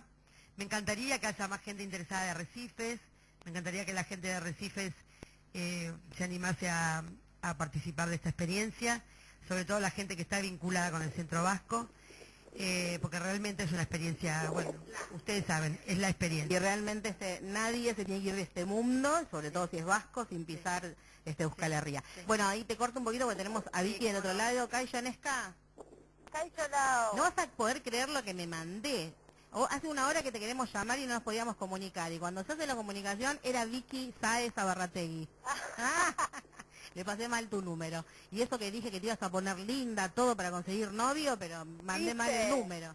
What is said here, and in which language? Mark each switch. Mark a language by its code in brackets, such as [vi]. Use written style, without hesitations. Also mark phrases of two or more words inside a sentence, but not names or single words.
[es] Me encantaría que haya más gente interesada de Arrecifes, me encantaría que la gente de Arrecifes se animase a participar de esta experiencia, sobre todo la gente que está vinculada con el Centro Vasco, porque realmente es una experiencia, bueno, ustedes saben, es la experiencia. Y realmente nadie se tiene que ir de este mundo, sobre todo si es vasco, sin pisar Euskal Herria. Bueno, ahí te corto un poquito porque tenemos a Vicky del otro lado. Kaixo, Nesca. Kaixo Lao. No vas a poder creer lo que me mandé. Hace una hora que te queremos llamar y no nos podíamos comunicar. Y cuando se hace la comunicación era Vicky Sáez Abarrategui. Le pasé mal tu número. Y eso que dije que te ibas a poner linda, todo para conseguir novio, pero mandé mal el número.